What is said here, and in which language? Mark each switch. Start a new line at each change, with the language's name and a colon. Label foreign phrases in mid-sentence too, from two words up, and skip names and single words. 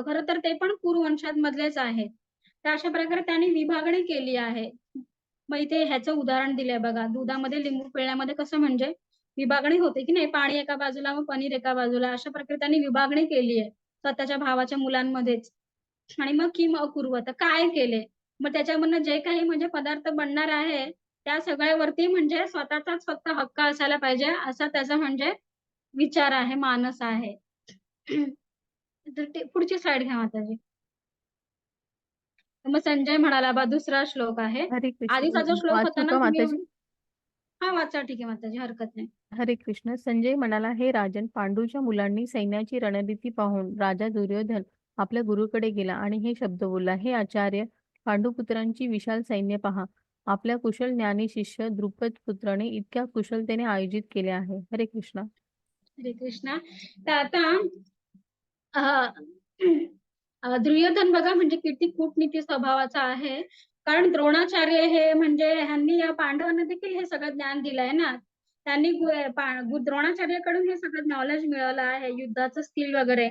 Marathi: खरं तर ते पण कुरुवंशामधलेच आहेत. तर अशा प्रकारे त्यांनी विभागणी केली आहे. मग इथे ह्याचं उदाहरण दिलंय बघा. दुधामध्ये लिंबू पिळण्यामध्ये कसं म्हणजे विभागणी होते की नाही, पाणी एका बाजूला व पनीर एका बाजूला, अशा प्रकारे त्यांनी विभागणी केली आहे स्वतःच्या भावाच्या मुलांमध्येच. आणि मग
Sanskrit: किम अकुर्वत
Marathi: काय केले? मग त्याच्यामधनं जे काही म्हणजे पदार्थ बनणार आहे त्या सगळ्यावरती म्हणजे स्वतःचाच फक्त हक्क असायला पाहिजे असा त्याचा म्हणजे विचार आहे, मानस आहे. तर ते पुढची स्लाइड घ्या माताजी. मग संजय म्हणाला बा दुसरा श्लोक आहे. हरे आधीचा जो कृष्ण श्लोक होता वाचू ना का तुम्ही, माताजी? हा वाचा, ठीक आहे माताजी, हरकत नाही. हरे कृष्ण. संजय म्हणाला, हे राजन, पांडूच्या मुलांनी सैन्याची रणनीती पाहून राजा दुर्योधन आपल्या गुरुकडे गेला आणि हे शब्द बोलला, हे आचार्य, पांडुपुत्रांची विशाल सैन्य पहा. आपल्या कुशल ज्ञानी शिष्य द्रुपद पुत्राने इतक्या कुशलतेने आयोजित केले आहे. हरे कृष्ण. हरे कृष्णा. तर आता दुर्योधन बघा म्हणजे किती कूटनीती स्वभावाचा आहे. कारण द्रोणाचार्य हे म्हणजे ह्यांनी या पांडवांना देखील हे सगळं ज्ञान दिलंय ना. त्यांनी द्रोणाचार्याकडून हे सगळं नॉलेज मिळवलं आहे, युद्धाचं स्किल वगैरे.